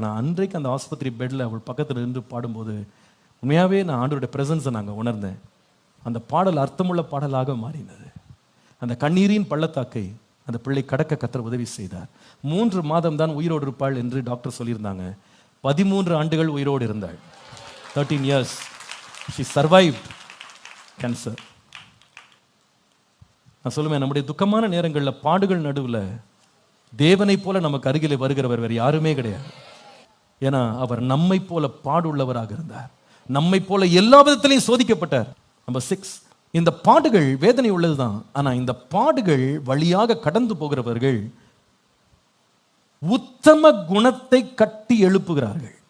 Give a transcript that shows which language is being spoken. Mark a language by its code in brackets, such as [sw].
[ta] ஆனால் அன்றைக்கு அந்த ஆஸ்பத்திரி பெட்டில் அவள் பக்கத்தில் நின்று பாடும்போது உண்மையாகவே நான் ஆண்டவருடைய ப்ரெசன்ஸை நாங்கள் உணர்ந்தேன். அந்த பாடல் அர்த்தமுள்ள பாடலாக மாறினது. அந்த கண்ணீரின் பள்ளத்தாக்கை அந்த பிள்ளை கடக்க கர்த்தர் உதவி செய்தார். 3 மாதம் தான் உயிரோடு இருப்பாள் என்று டாக்டர் சொல்லியிருந்தாங்க. 13 ஆண்டுகள் உயிரோடு இருந்தாள். [en] 13 years she survived cancer. [ta] நான் சொல்லுவேன், நம்முடைய துக்கமான நேரங்களில் பாடுகள் நடுவில் தேவனை போல நமக்கு அருகில் வருகிறவர் வேறு யாருமே கிடையாது. ஏன்னா அவர் நம்மை போல பாடுள்ளவராக இருந்தார், நம்மை போல எல்லா விதத்திலையும் சோதிக்கப்பட்டார். நம்பர் 6, இந்த பாடுகள் வேதனை உள்ளதுதான். ஆனா இந்த பாடுகள் வழியாக கடந்து போகிறவர்கள் உத்தம குணத்தை கட்டி எழுப்புகிறார்கள்.